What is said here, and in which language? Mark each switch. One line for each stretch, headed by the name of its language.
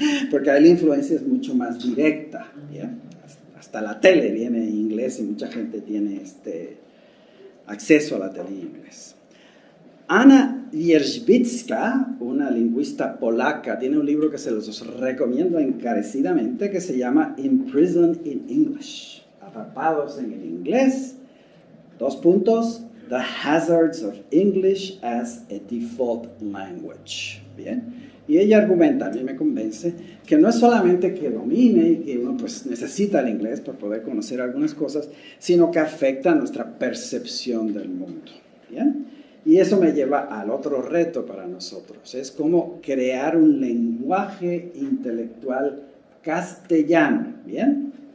Spanish: Porque ahí la influencia es mucho más directa, ¿bien? Hasta la tele viene en inglés y mucha gente tiene acceso a la tele en inglés. Anna Wierzbicka, una lingüista polaca, tiene un libro que se los recomiendo encarecidamente que se llama Imprisoned in English, Atrapados en el inglés, Dos puntos.
English: The hazards of English as a default language.
Spanish: Bien. Y ella argumenta, a mí me convence, que no es solamente que domine y que uno pues necesita el inglés para poder conocer algunas cosas, sino que afecta nuestra percepción del mundo. Bien. Y eso me lleva al otro reto para nosotros. Es como crear un lenguaje intelectual castellano. Bien.